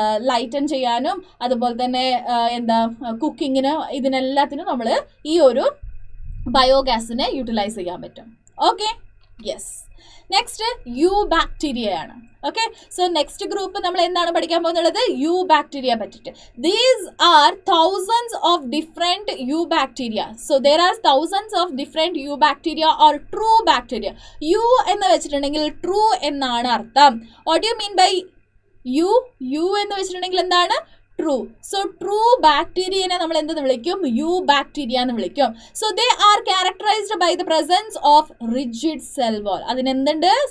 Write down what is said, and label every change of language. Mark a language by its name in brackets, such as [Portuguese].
[Malayalam] Lighten ചെയ്യാനും അതുപോലെ തന്നെ കുക്കിങ്ങിന്, ഇതിനെല്ലാത്തിനും നമ്മൾ ഈ ഒരു ബയോഗ്യാസിനെ യൂട്ടിലൈസ് ചെയ്യാൻ പറ്റും. Okay. Yes. Next U bacteria ആണ്. ഓക്കെ. സോ നെക്സ്റ്റ് ഗ്രൂപ്പ് നമ്മൾ എന്താണ് പഠിക്കാൻ പോകുന്നത്? യു ബാക്ടീരിയ പറ്റിയിട്ട്. [English] These are thousands of different eubacteria. So there are thousands of different eubacteria or true bacteria. [Malayalam] U എന്ന് വെച്ചിട്ടുണ്ടെങ്കിൽ ട്രൂ എന്നാണ് അർത്ഥം. [English] What you mean by eu? [Malayalam] U എന്ന് വെച്ചിട്ടുണ്ടെങ്കിൽ എന്താണ്? ട്രൂ. സോ ട്രൂ ബാക്ടീരിയനെ നമ്മൾ എന്തെന്ന് വിളിക്കും? യു ബാക്ടീരിയ എന്ന് വിളിക്കും. [English] So they are characterised by the presence of rigid cell wall. [Malayalam] അതിനെന്തുണ്ട്?